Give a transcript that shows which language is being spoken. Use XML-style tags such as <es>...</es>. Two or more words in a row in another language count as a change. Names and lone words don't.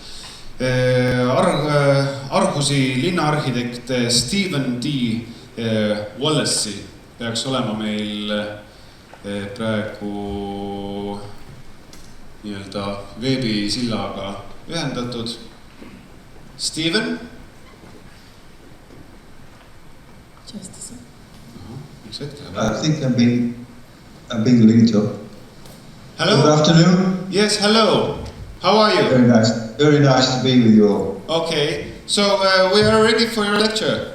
<et>Aarhusi linnaarhitekt Stephen D. Willacy peaks olema meil praegu nii-öelda veebisillaga ühendatud. Steven?</et> <en>I think I'm being linked up. Hello. Good afternoon. Yes, hello. How are you? Very nice to be with you all. Okay, so we are ready for your lecture.</en>